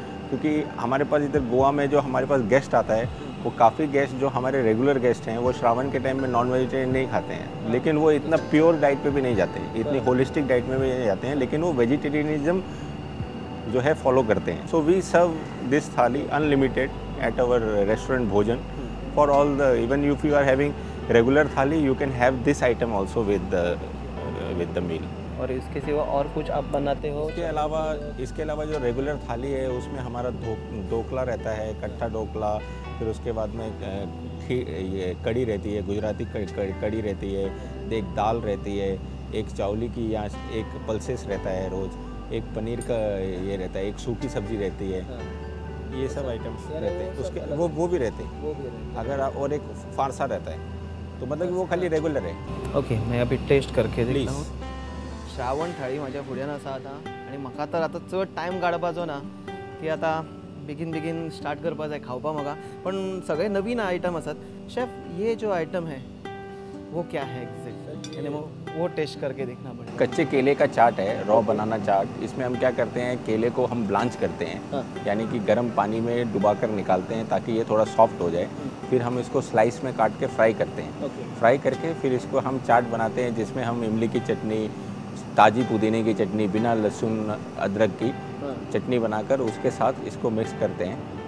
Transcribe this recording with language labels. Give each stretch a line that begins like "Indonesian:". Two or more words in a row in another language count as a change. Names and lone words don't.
Hindi: क्योंकि हमारे पास इधर गोवा में जो हमारे पास गेस्ट आता है, वो काफ़ी गेस्ट जो हमारे रेगुलर गेस्ट हैं, वो श्रावण के टाइम में
English: non vegetarian
Hindi: नहीं खाते हैं। लेकिन वो इतना
English: pure diet
Hindi: पे भी नहीं जाते, इतनी
English: holistic diet
Hindi: में भी नहीं जाते हैं, लेकिन वो वेजिटेरियनिज्म जो है फॉलो करते हैं।
English: So we serve this thali unlimited at our restaurant Bhojan for all the, even if you are having regular thali, You can have this item also with the meal.
Hindi: और इसके सिवा और कुछ आप बनाते हो? इसके अलावा जो रेगुलर थाली है, उसमें हमारा ढोकला रहता है, कट्ठा ढोकला, फिर उसके बाद में ये कड़ी रहती है, गुजराती कड़ी रहती है, एक दाल रहती है, एक चावली की या एक पल्सेस रहता है रोज़, एक पनीर का ये रहता है, एक सूखी सब्जी रहती है। ये सब आइटम्स रहते हैं। उसके वो भी रहते हैं अगर और एक फारसा रहता है, तो मतलब कि वो खाली रेगुलर है। ओके, मैं अभी टेस्ट करके देखता हूँ।
Konkani: श्रावण थाळी माझ्या फुड्यान आसा आता आणि म्हाका तर आता चड टायम काडपाचो ना, ती आता बेगीन स्टार्ट करपा जाय खावपा म्हाका, पण सगळे नवीन आइटम आसात।
Hindi: शेफ, ये जो आइटम है वो क्या है एग्जैक्ट, यानी वो टेस्ट करके देखना पड़ेगा। कच्चे केले का चाट है,
English: raw banana
Hindi: चाट। इसमें हम क्या करते हैं, केले को हम ब्लांच करते हैं, यानी कि गर्म पानी में डुबाकर निकालते हैं ताकि ये थोड़ा सॉफ्ट हो जाए। फिर हम इसको स्लाइस में काट के फ्राई करते हैं। फ्राई करके फिर इसको हम चाट बनाते हैं, जिसमें हम इमली की चटनी, ताज़ी पुदीने की चटनी, बिना लहसुन अदरक की चटनी बनाकर उसके साथ इसको मिक्स करते हैं।